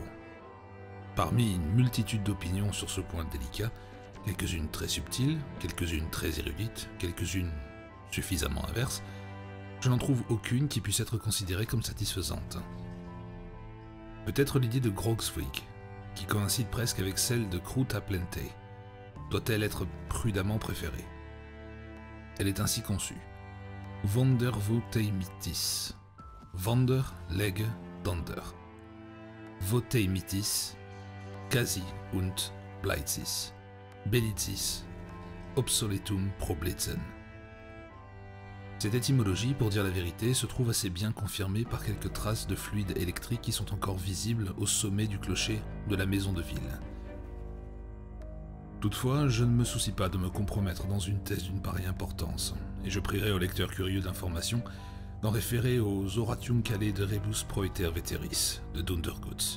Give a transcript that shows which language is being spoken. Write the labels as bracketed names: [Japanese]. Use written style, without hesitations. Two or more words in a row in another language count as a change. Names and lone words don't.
[French] Parmi une multitude d'opinions sur ce point délicat, quelques-unes très subtiles, quelques-unes très érudites, quelques-unes suffisamment inverses, je n'en trouve aucune qui puisse être considérée comme satisfaisante. Peut-être l'idée de Grogswyk, qui coïncide presque avec celle de Cruta-Plente, doit-elle être prudemment préférée. Elle est ainsi conçue. Vondervottei-Mythis. [German] Vonder, leg, donder. Vottei-Mythis, quasi und Bleitzis, Bellitzis, obsoletum problitzen. [French] Cette étymologie, pour dire la vérité, se trouve assez bien confirmée par quelques traces de fluide électrique qui sont encore visibles au sommet du clocher de la maison de ville. Toutefois, je ne me soucie pas de me compromettre dans une thèse d'une pareille importance, et je prierai aux lecteurs curieux d'informations d'en référer aux Oratium Cale de Rebus Proeter Veteris de Dundergutz.